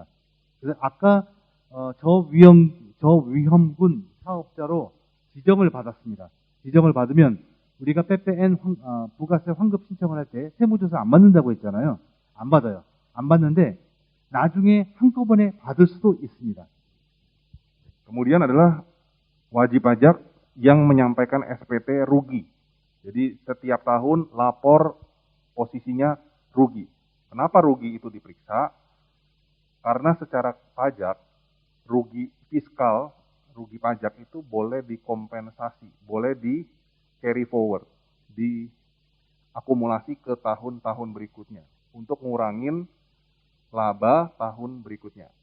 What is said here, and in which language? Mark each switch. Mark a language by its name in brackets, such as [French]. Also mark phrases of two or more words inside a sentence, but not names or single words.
[Korean] 그래서 아까 저위험군 사업자로 지정을 받았습니다. 지정을 받으면 우리가 PPN 부가세 환급 신청을 할 때 세무조사 안 받는다고 했잖아요. 안 받아요. 안 받는데 나중에 한꺼번에 받을 수도 있습니다. [Indonesian] Kemudian adalah wajib pajak yang menyampaikan SPT rugi. Jadi setiap tahun lapor posisinya rugi. Kenapa rugi itu diperiksa? Karena secara pajak, rugi fiskal, rugi pajak itu boleh dikompensasi, boleh di [English] carry forward, [Indonesian] diakumulasi ke tahun-tahun berikutnya untuk ngurangin laba tahun berikutnya.